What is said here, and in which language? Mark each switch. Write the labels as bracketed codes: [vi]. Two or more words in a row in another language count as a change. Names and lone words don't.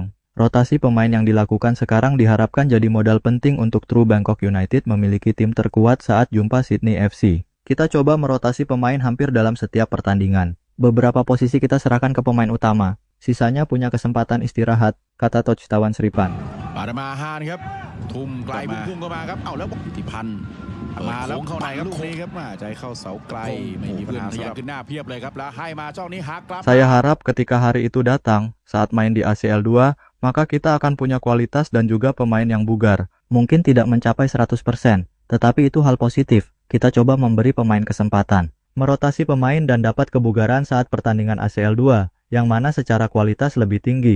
[id] Rotasi pemain yang dilakukan sekarang diharapkan jadi modal penting untuk True Bangkok United memiliki tim terkuat saat jumpa Sydney FC. Kita coba merotasi pemain hampir dalam setiap pertandingan. Beberapa posisi kita serahkan ke pemain utama. Sisanya punya kesempatan istirahat, kata Touchtawan Sripan. [th] ปาดมาฮานครับทุ่มไกลพุ่งเข้ามาครับเอาแล้วกิติพันธ์มาแล้วเข้าในครับลูกนี้ครับใจเข้าเสาไกลไม่มีปัญหาทะยานขึ้นหน้าเพียบเลยครับแล้วให้มาช่องนี้หักครับ [id] Saya harap ketika hari itu datang, saat main di ACL 2, maka kita akan punya kualitas dan juga pemain yang bugar. Mungkin tidak mencapai 100%, tetapi itu hal positif. Kita coba memberi pemain kesempatan. Merotasi pemain dan dapat kebugaran saat pertandingan ACL 2, yang mana secara kualitas lebih tinggi.